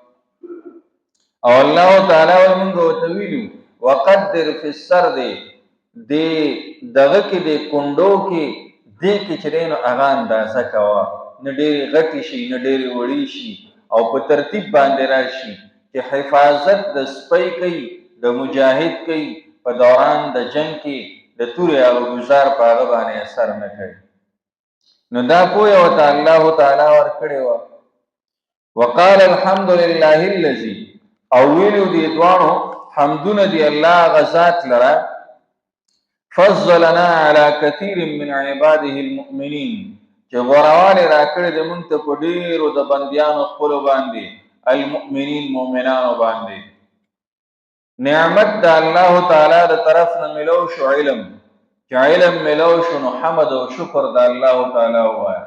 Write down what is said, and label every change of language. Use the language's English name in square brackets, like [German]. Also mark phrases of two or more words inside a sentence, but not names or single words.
[Pashto] او الله تعالی وایي مونږ ورته ویلي [Arabic] وقدر فی السرد، [Pashto] دې دغه کې دې کونډو کې دې کې چې دی نو هغه اندازه کوه، نه ډېرې غټې شي نه ډېرې وړې شي، او په ترتیب باندې راشي چې حفاظت د سپی کوي، د مجاهد کوي، په دوران د جنگ کې د تورې هغه ګزار په هغه باندې اثر نه کوي. نو دا پوهه ورته الله تعالی ورکړې وه. [Arabic] وقال الحمد لله الذي، [Pashto] او ویلو دې دواړو حمدونه دی الله هغه ذات لره، [Arabic] فضلنا على كثير من عباده المؤمنين، [Pashto] چې غوروالې راکړې د مونږ ته په ډېرو د بندیانو خپلو باندې، المؤمنین مؤمنانو باندې. نعمت د الله تعالی د طرف نه ملو شو علم، چې علم ملو شو نو حمد او شکر د الله تعالی ووایه.